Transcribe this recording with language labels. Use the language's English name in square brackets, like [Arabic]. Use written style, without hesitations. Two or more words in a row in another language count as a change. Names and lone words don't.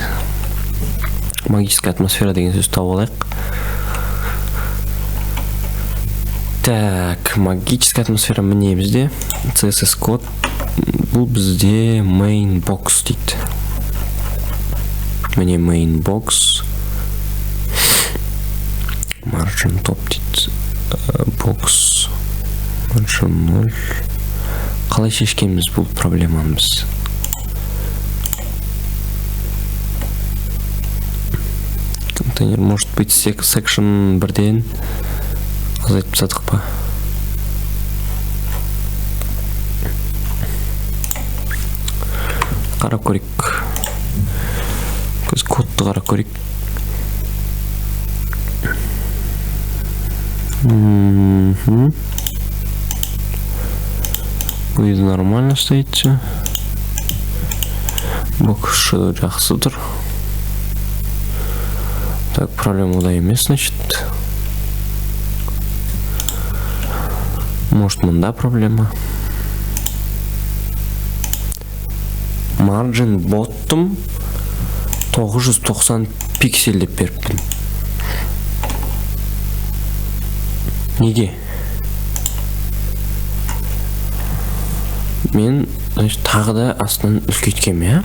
[Russian] Магическая атмосфера [Kazakh] деген сөз тауып алайық. [Russian] Так, магическая атмосфера [Kazakh] міне бізде. CSS код. Бұл бізде [English] main box [Kazakh] дейді. Міне [English] main box. Margin топ [Kazakh] дейді. [English] Box. Margin 0. [Kazakh] Қалай шешкенбіз бұл проблеманы біз? [Russian] Контейнер, может быть, [Kazakh] section бірден азайтып тастадық па? Қарап көрейік. Көз кодты қарап көрейік. [Russian] Бұл нормально стоит. [Kazakh] Бокс жақсы тұр. Так, проблема да емес, значит. Может, мында проблема. [English] Margin bottom [Kazakh] 990 пиксель деп беріппін. Неге? Мен тағы да астынан үлкейткем,